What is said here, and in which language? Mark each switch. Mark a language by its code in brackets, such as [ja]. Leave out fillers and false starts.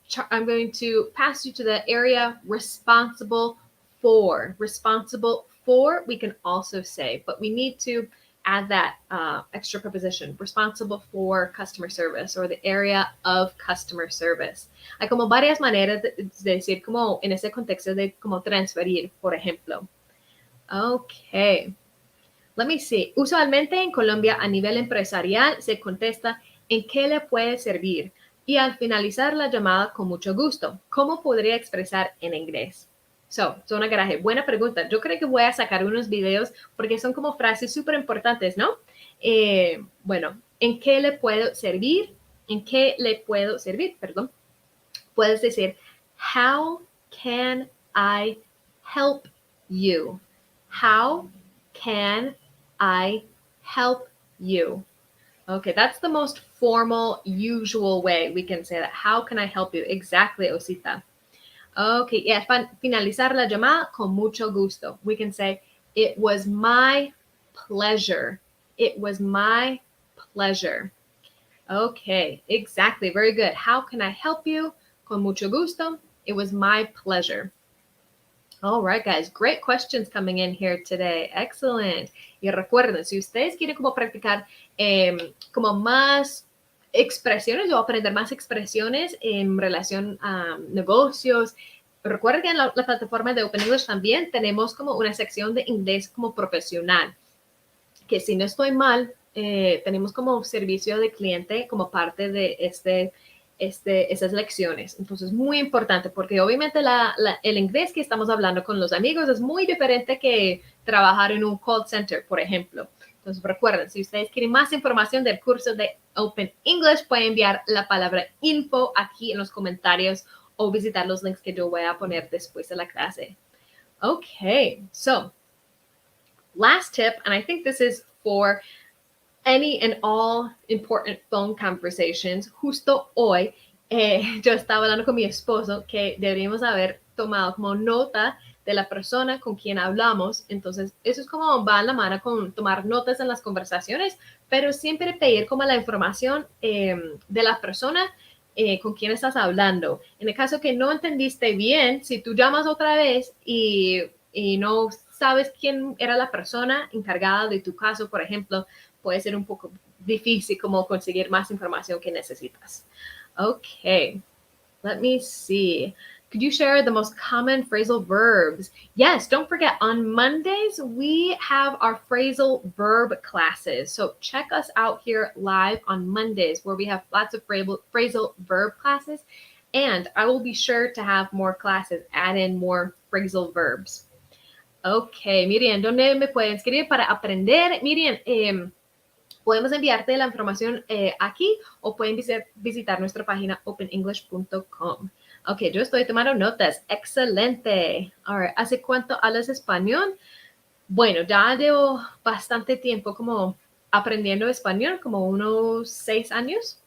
[en] I'm going to pass you to the area responsible for. Responsible for, we can also say, but we need to add that extra preposition. Responsible for customer service, or the area of customer service. [es] Hay como varias maneras de decir como en ese contexto de como transferir, por ejemplo. [en] Okay. Let me see. [es] Usualmente en Colombia a nivel empresarial se contesta ¿en qué le puede servir? Y al finalizar la llamada con mucho gusto. ¿Cómo podría expresar en inglés? Zona Garaje, buena pregunta. Yo creo que voy a sacar unos videos porque son como frases súper importantes, ¿no? Bueno, ¿en qué le puedo servir? ¿En qué le puedo servir? Perdón. Puedes decir, [en] how can I help you? How can I help you? Okay, that's the most formal, usual way we can say that. How can I help you? Exactly, Osita. [es] Okay, y al finalizar la llamada, con mucho gusto. [en] We can say, it was my pleasure. It was my pleasure. Okay, exactly. Very good. How can I help you? [es] Con mucho gusto. [en] It was my pleasure. All right, guys. Great questions coming in here today. Excellent. [es] Y recuerden, si ustedes quieren como practicar como más expresiones o aprender más expresiones en relación a negocios, recuerden que en la plataforma de Open English también tenemos como una sección de inglés como profesional, que si no estoy mal, tenemos como servicio de cliente como parte de esas lecciones. Entonces, muy importante porque obviamente el inglés que estamos hablando con los amigos es muy diferente que trabajar en un call center, por ejemplo. Entonces, recuerden, si ustedes quieren más información del curso de Open English, pueden enviar la palabra info aquí en los comentarios o visitar los links que yo voy a poner después de la clase. [en] Okay, so last tip, and I think this is for any and all important phone conversations. [es] Justo hoy yo estaba hablando con mi esposo que deberíamos haber tomado como nota de la persona con quien hablamos. Entonces, eso es como va en la mano con tomar notas en las conversaciones, pero siempre pedir como la información de la persona con quien estás hablando. En el caso que no entendiste bien, si tú llamas otra vez y no sabes quién era la persona encargada de tu caso, por ejemplo, puede ser un poco difícil como conseguir más información que necesitas. [en] Okay, let me see. Could you share the most common phrasal verbs? Yes, don't forget, on Mondays, we have our phrasal verb classes. So check us out here live on Mondays where we have lots of phrasal verb classes. And I will be sure to have more classes, add in more phrasal verbs. [es] Okay, Miriam, ¿dónde me pueden escribir para aprender? Miriam, podemos enviarte la información aquí o pueden visitar nuestra página openenglish.com. Ok, yo estoy tomando notas. Excelente. [en] All right. [es] ¿Hace cuánto hablas español? Bueno, ya llevo bastante tiempo como aprendiendo español, como unos 6 años.